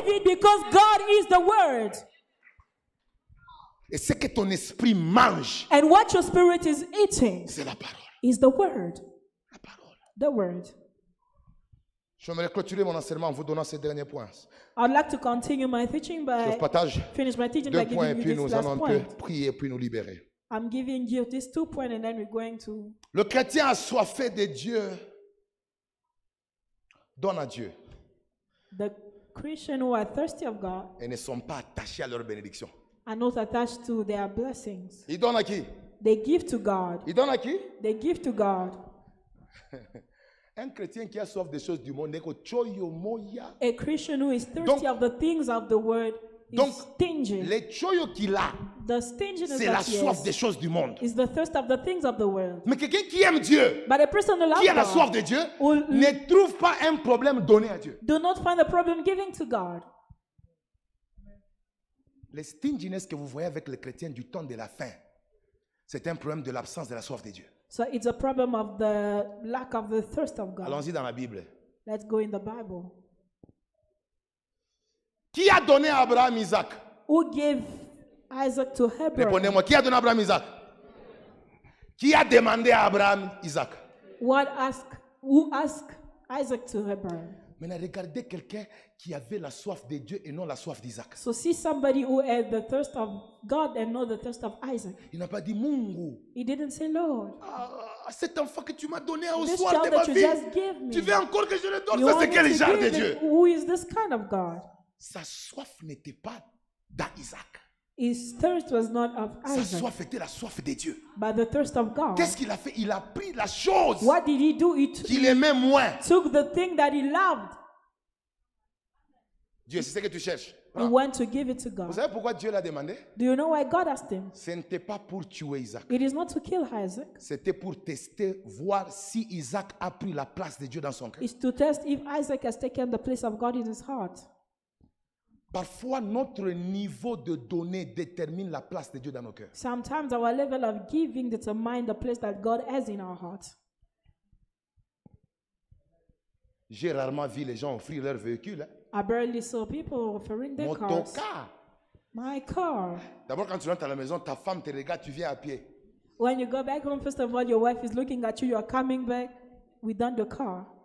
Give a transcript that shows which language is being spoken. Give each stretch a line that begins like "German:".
English: it because God is the word.
French: Et ce que ton esprit mange,
English: And what your spirit is eating
French: c'est la parole.
English: is the word.
French: La parole.
English: The word.
French: J'aimerais clôturer mon enseignement en vous donnant ces derniers points.
English: I'd like to continue my teaching
French: Je vous
English: by
French: partage
English: finish my teaching
French: 2
English: by
French: points et
English: giving
French: puis
English: you
French: nous
English: this
French: allons
English: last
French: un peu
English: point.
French: prier puis nous libérer.
English: I'm giving you these 2 points and then we're going to.
French: Le chrétien assoiffé de Dieu donne à Dieu
English: The Christians who are thirsty of God
French: et ne sont pas attachés à leur bénédiction.
English: are not attached to their blessings.
French: Il donne à qui?
English: They give to God.
French: Il donne à qui?
English: They give to God.
French: Un chrétien qui a soif des choses du monde, n'est que choyo moya.
English: A Christian who is thirsty of the things of the world is
French: Donc,
English: stingy.
French: les choyo qu'il a,
English: The stinginess
French: c'est la
English: that he
French: soif des
English: has
French: choses du monde.
English: is the thirst of the things of the world.
French: Mais quelqu'un qui aime Dieu,
English: But a person who
French: qui a la
English: loves
French: soif
English: God
French: de Dieu,
English: will
French: ne trouve pas un problème donné à Dieu.
English: do not find a problem giving to God.
French: Les stinginess que vous voyez avec les chrétiens du temps de la fin, c'est un problème de l'absence de la soif de Dieu.
English: So it's a problem of the lack of the thirst of God.
French: Allons-y dans la Bible.
English: Let's go in the Bible.
French: Qui a donné à Abraham Isaac?
English: Who gave Isaac to Hebron?
French: Répondez-moi, qui a donné à Abraham Isaac? Qui a demandé à Abraham Isaac?
English: Who asked Isaac to Hebron?
French: Maintenant, regardez quelqu'un qui avait la soif de Dieu et non la soif d'Isaac.
English: So see somebody who had the thirst of God and not the thirst of Isaac.
French: Il n'a pas dit, Mungu,
English: He didn't say, Lord,
French: cet enfant que tu m'as donné au
English: this
French: soir de
English: child
French: ma
English: that you
French: vie,
English: just gave me,
French: tu veux encore que je le donne?
English: you
French: Ça,
English: want
French: c'est
English: me
French: quel
English: to
French: genre de
English: give
French: Dieu?
English: it? Who is this kind of God?
French: Sa soif n'était pas dans Isaac.
English: His thirst was not of
French: Sa
English: Isaac,
French: soif était la soif de Dieu.
English: but the thirst of God.
French: Qu'est-ce qu'il a fait? Il a pris la chose
English: What did he do? He
French: qu'il aimait moins.
English: took the thing that he loved.
French: Dieu, c'est ce que tu cherches.
English: He
French: Prends.
English: went to give it to
French: Vous
English: God.
French: savez pourquoi Dieu l'a demandé?
English: Do you know why God asked him?
French: Ce n'était pas pour tuer Isaac.
English: It is not to kill Isaac.
French: C'était pour tester, voir si Isaac a pris la place de Dieu dans son cœur.
English: It's to test if Isaac has taken the place of God in his heart.
French: Parfois, notre niveau de donner détermine la place de Dieu dans nos cœurs.
English: Sometimes our level of giving determines the place that God has in our heart.
French: J'ai rarement vu les gens offrir leur véhicule.
English: I barely saw people offering their cars.
French: Motocar.
English: My car.
French: D'abord, quand tu rentres à la maison, ta femme te regarde, tu viens à pied.
English: When you go back home, first of all, your wife is looking at you. You are coming back without the car.